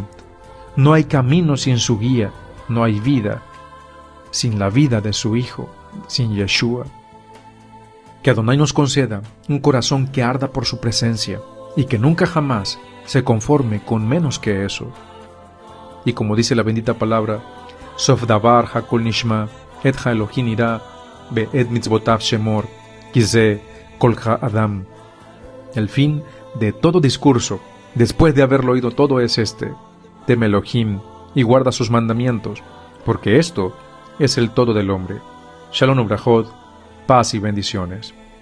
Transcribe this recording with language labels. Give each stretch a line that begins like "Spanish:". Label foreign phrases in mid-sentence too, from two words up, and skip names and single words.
Spanish: No hay camino sin su guía, no hay vida sin la vida de su Hijo, sin Yeshua. Que Adonai nos conceda un corazón que arda por su presencia y que nunca jamás se conforme con menos que eso. Y como dice la bendita palabra,
Hebrew: סוף דבר הכל נשמע את ה אלהים ירא ואת מצותיו שמור כי זה כל אדם.
Spanish: El fin de todo discurso, después de haberlo oído todo, es este: teme Elohim y guarda sus mandamientos, porque esto es el todo del hombre.
Hebrew: שלום וברכות,
Spanish: paz y bendiciones.